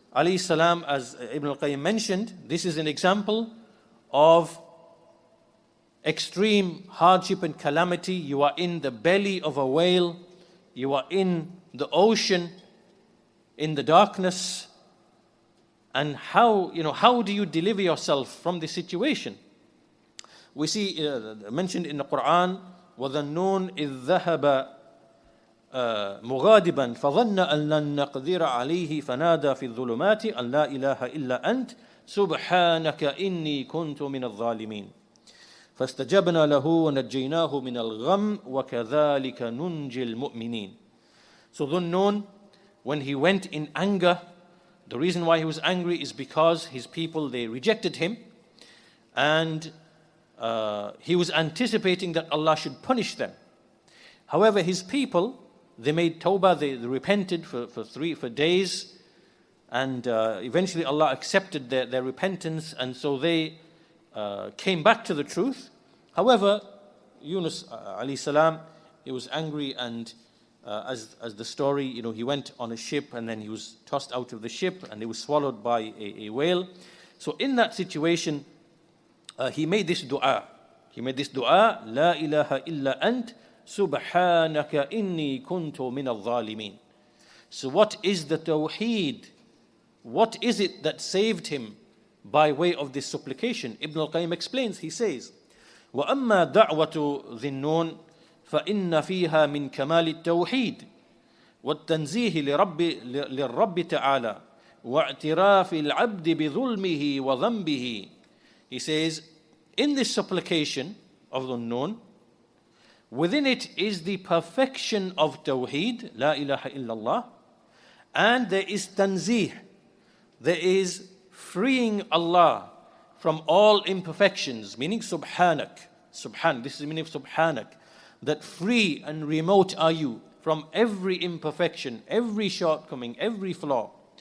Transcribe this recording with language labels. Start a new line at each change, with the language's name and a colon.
English: alayhi salam, as Ibn al-Qayyim mentioned, this is an example of extreme hardship and calamity. You are in the belly of a whale, you are in the ocean, in the darkness, and how do you deliver yourself from this situation? We see mentioned in the Quran,
Arabic: وَظَنُّونَ إِذْ ذَهَبَ مغاضبا فظن أن لن نقدر عليه فنادى في الظلمات أن لا إله إلا أنت سبحانك إني كنت من الظالمين فاستجبنا له ونجيناه من الغم وكذلك ننجي المؤمنين.
English: So Dhunnun, when he went in anger, the reason why he was angry is because his people, they rejected him, and he was anticipating that Allah should punish them. However, his people, they made tawbah, they repented for days, and eventually Allah accepted their repentance, and so they came back to the truth. However, Yunus alayhi salam, he was angry, and as the story, he went on a ship, and then he was tossed out of the ship, and he was swallowed by a whale. So in that situation, he made this dua.
Arabic: La ilaha illa ant subhanaka inni kuntu min al-zalimin.
English: So what is the Tawheed? What is it that saved him by way of this supplication? Ibn al-Qayyim explains, he says,
Arabic: وَأَمَّا دَعْوَةُ ذِنُّونَ فَإِنَّ فِيهَا مِنْ كَمَالِ التَّوْحِيدِ وَالتَّنْزِيهِ لِلرَّبِّ تَعَالَى وَاعْتِرَافِ الْعَبْدِ بِظُلْمِهِ وَذَنْبِهِ.
English: He says, in this supplication of Dhunnun, within it is the perfection of Tawheed, La ilaha illallah, and there is tanzih, there is freeing Allah from all imperfections, meaning subhanak, this is the meaning of subhanak, that free and remote are you from every imperfection, every shortcoming, every flaw.